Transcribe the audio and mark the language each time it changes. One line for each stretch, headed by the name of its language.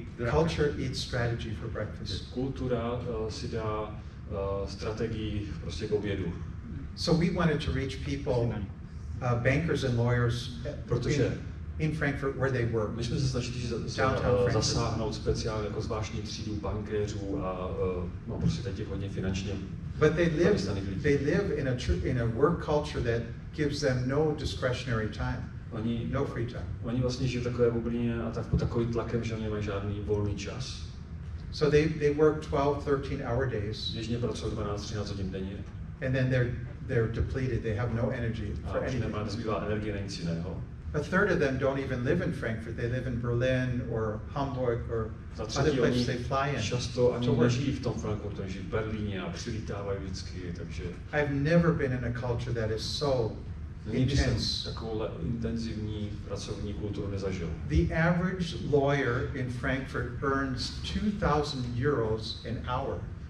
English: culture eats strategy for breakfast.
Czech: Kultura si dá strategii prostě k obědu.
English: So we wanted to reach people, bankers and lawyers in Frankfurt where they work.
Czech: My jsme se snažili zasáhnout speciálně jako zvláštní třídu bankéřů a prostě těch hodně finančně.
English: But they live in a work culture that gives them no discretionary time. No free time.
Czech: Oni vlastně žijí v takové bublině a tak pod takovým tlakem, že nemají žádný volný čas.
English: So they work 12-13 hour days.
Czech: Běžně pracují 12-13 hodin denně.
English: And then they're depleted. They have no energy for anything.
Czech: A nezbývá energie na nic jiného.
English: A third of them don't even live in Frankfurt. They live in Berlin or Hamburg or other places they fly in.
Czech: Často ani nežijí v tom Frankfurtu, žijí v Berlíně a přilítávají vždycky, takže.
English: I've never been in a culture that is so intense.
Czech: Takovou intenzivní pracovní kulturu nezažil.
English: The average lawyer in Frankfurt earns 2,000 euros an hour.